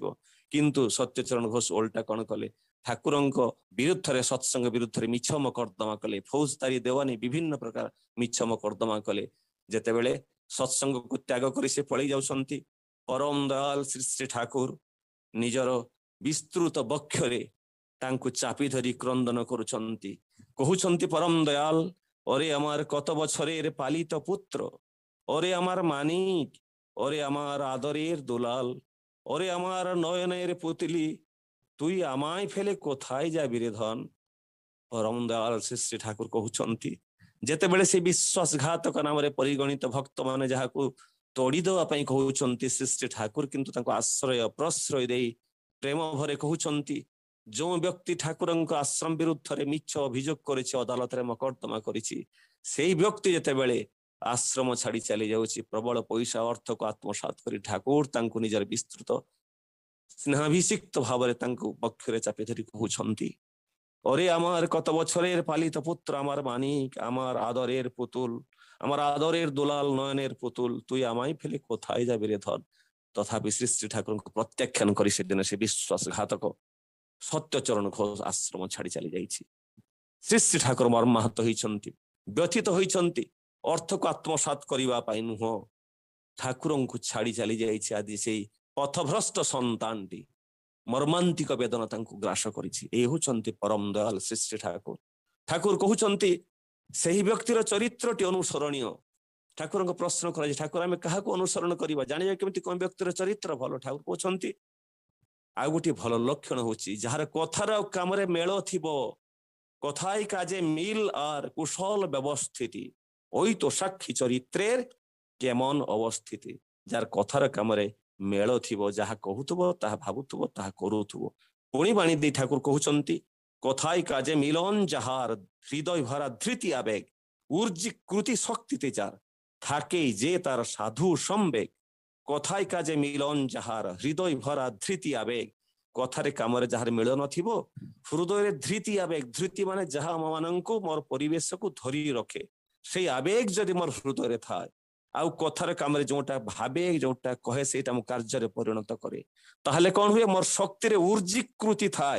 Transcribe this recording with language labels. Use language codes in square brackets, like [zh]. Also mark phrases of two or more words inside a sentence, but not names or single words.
[or] କିନ୍ତୁ ସତ୍ୟଚରଣ ଘୋଷ ଓଲଟା କଣ କଲେ, ଠାକୁରଙ୍କ ବିରୁଦ୍ଧରେ, ସତ୍ସଙ୍ଗ ବିରୁଦ୍ଧରେ ମିଛ ମକଦ୍ଦମା କଲେ, ଫୌଜଦାରୀ ଦେୱାନୀ ବିଭିନ୍ନ ପ୍ରକାର ମିଛ ମକଦ୍ଦମା କଲେ। ଯେତେବେଳେ ସତ୍ସଙ୍ଗକୁ ତ୍ୟାଗ କରି ସେ ପଳେଇ ଯାଉଛନ୍ତି, ପରମ ଦୟାଲ ଶ୍ରୀ ଶ୍ରୀ ଠାକୁର ନିଜର ବିସ୍ତୃତ ବକ୍ଷରେ ତାଙ୍କୁ ଚାପି ଧରି କ୍ରନ୍ଦନ କରୁଛନ୍ତି, କହୁଛନ୍ତି ପରମ ଦୟାଲ, [bn] ওরে আমার কত বছরের পালিত পুত্র, ওরে আমার মানিক, ওরে আমার আদরের দুলাল, ওরে আমার নয়নের পুতলি, তুই আমায় ফেলে কোথায় যাবি রে ধন। [or] ପରମ ଦୟାଳ ଶ୍ରୀ ଶ୍ରୀ ଠାକୁର କହୁଛନ୍ତି, ଯେତେବେଳେ ସେ ବିଶ୍ୱାସଘାତକ ନାମରେ ପରିଗଣିତ ଭକ୍ତମାନେ ଯାହାକୁ ତୋଡ଼ିଦେବା ପାଇଁ କହୁଛନ୍ତି, ଶ୍ରୀ ଶ୍ରୀ ଠାକୁର କିନ୍ତୁ ତାଙ୍କୁ ଆଶ୍ରୟ ପ୍ରଶ୍ରୟ ଦେଇ ପ୍ରେମ ଭରେ କହୁଛନ୍ତି, ଯେଉଁ ବ୍ୟକ୍ତି ଠାକୁରଙ୍କ ଆଶ୍ରମ ବିରୁଦ୍ଧରେ ମିଛ ଅଭିଯୋଗ କରିଛି, ଅଦାଲତରେ ମକଦ୍ଦମା କରିଛି, ସେଇ ବ୍ୟକ୍ତି ଯେତେବେଳେ ଆଶ୍ରମ ଛାଡି ଚାଲି ଯାଉଛି, ପ୍ରବଳ ପଇସା ଅର୍ଥକୁ ଆତ୍ମସାତ କରି ଠାକୁର ତାଙ୍କୁ ନିଜର ବିସ୍ତୃତ ସ୍ନେହାଭିଷିକ୍ତ ଭାବରେ ତାଙ୍କୁ ପକ୍ଷରେ ଚାପି ଧରି କହୁଛନ୍ତି, [bn] ওরে আমার কত বছরের পালিত পুত্র, আমার মানিক, আমার আদরের পুতুল, আমার আদরের দুলাল নয়নের পুতুল, তুই আমায় ফেলে কোথায় যাবি রে ধন। [or] তথাপি শ্রী শ্রী ଠାକୁରଙ୍କୁ ପ୍ରତ୍ୟାଖ୍ୟାନ କରି ସେଦିନ ସେ ବିଶ୍ୱାସଘାତକ ସତ୍ୟଚରଣ ଘୋଷ ଆଶ୍ରମ ଛାଡି ଚାଲି ଯାଇଛି। ଶ୍ରୀ ଶ୍ରୀ ଠାକୁର ମର୍ମାହତ ହୋଇଛନ୍ତି, ବ୍ୟଥିତ ହୋଇଛନ୍ତି। ଅର୍ଥକୁ ଆତ୍ମସାତ କରିବା ପାଇଁ ନୁହଁ, ଠାକୁରଙ୍କୁ ଛାଡି ଚାଲି ଯାଇଛି ଆଜି ସେଇ ପଥଭ୍ରଷ୍ଟ ସନ୍ତାନଟି। ମର୍ମାନ୍ତିକ ବେଦନା ତାଙ୍କୁ ଗ୍ରାସ କରିଛି। ଏ ହେଉଛନ୍ତି ପରମ ଦୟାଲ ଶ୍ରୀ ଶ୍ରୀ ଠାକୁର। ଠାକୁର କହୁଛନ୍ତି ସେହି ବ୍ୟକ୍ତିର ଚରିତ୍ରଟି ଅନୁସରଣୀୟ। ଠାକୁରଙ୍କ ପ୍ରଶ୍ନ କରାଯାଏ, ଠାକୁର ଆମେ କାହାକୁ ଅନୁସରଣ କରିବା, ଜାଣିବା କେମିତି କୋଉ ବ୍ୟକ୍ତିର ଚରିତ୍ର ଭଲ? ଠାକୁର କହୁଛନ୍ତି ଆଉ ଗୋଟିଏ ଭଲ ଲକ୍ଷଣ ହଉଛି ଯାହାର କଥାର ଆଉ କାମରେ ମେଳ ଥିବ, [bn] কথায় কাজে মিল আর কুশল ব্যবস্থিতি, ওই তো সাক্ষী চরিত্রের কেমন অবস্থিতি। [or] ଯାର କଥାର କାମରେ মেଳ ଥିବ, ଯାହା କହୁଥିବ ତାହା ଭାବୁଥିବ ତାହା କରୁଥିବ। ପୁଣି ବାଣୀ ଦେଇ ଠାକୁର କହୁଛନ୍ତି, [bn] কথায় কাজে মিলন যাহার, হৃদয় ভরা ধৃতি আবেগ, উর্জি কৃতি শক্তিতে যার, থাকেই যে তার সাধু সম্বেগ। কথায় কাজে মিলন যাহার, হৃদয় ভরা ধৃতি আবেগ, [or] কথারে কামରେ ଯାହାର ମିଳ ନଥିବ, ହୃଦୟରେ ଧୃତି ଆବେଗ, ଧୃତି ମାନେ ଯାହା ଆମମାନଙ୍କୁ ମୋର ପରିବେଶକୁ ଧରି ରଖେ, ସେଇ ଆବେଗ ଯଦି ମୋର ହୃଦୟରେ ଥାଏ, ଆଉ କଥାର କାମରେ ଯୋଉଟା ଭାବେ ଯୋଉଟା କହେ ସେଇଟା ମୁଁ କାର୍ଯ୍ୟରେ ପରିଣତ କରେ, ତାହେଲେ କଣ ହୁଏ? ମୋର ଶକ୍ତିରେ ଉର୍ଜିକୃତି ଥାଏ।